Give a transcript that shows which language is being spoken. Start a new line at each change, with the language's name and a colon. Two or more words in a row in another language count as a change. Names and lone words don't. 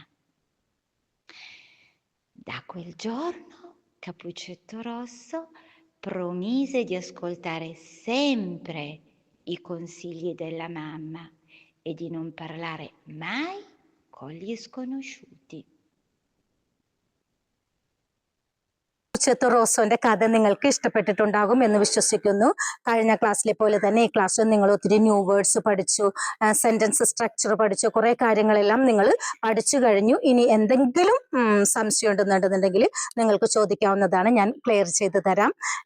Italian: Da quel giorno Cappuccetto Rosso promise di ascoltare sempre i consigli della mamma e di non parlare mai con gli sconosciuti.
Malayalam: കപ്പുച്ചത്തുറോസോന്റെ കഥ നിങ്ങൾക്ക് ഇഷ്ടപ്പെട്ടിട്ടുണ്ടാകും എന്ന് വിശ്വസിക്കുന്നു. കഴിഞ്ഞ ക്ലാസ്സിലെ പോലെ തന്നെ ഈ ക്ലാസ്സിൽ നിങ്ങൾ ഒത്തിരി
English: new words
Malayalam: പഠിച്ചു,
English: sentence structure
Malayalam: പഠിച്ചു, കുറെ കാര്യങ്ങളെല്ലാം നിങ്ങൾ പഠിച്ചു കഴിഞ്ഞു. ഇനി എന്തെങ്കിലും സംശയം ഉണ്ടെന്നുണ്ടെന്നുണ്ടെങ്കിൽ നിങ്ങൾക്ക് ചോദിക്കാവുന്നതാണ്, ഞാൻ ക്ലിയർ ചെയ്ത് തരാം.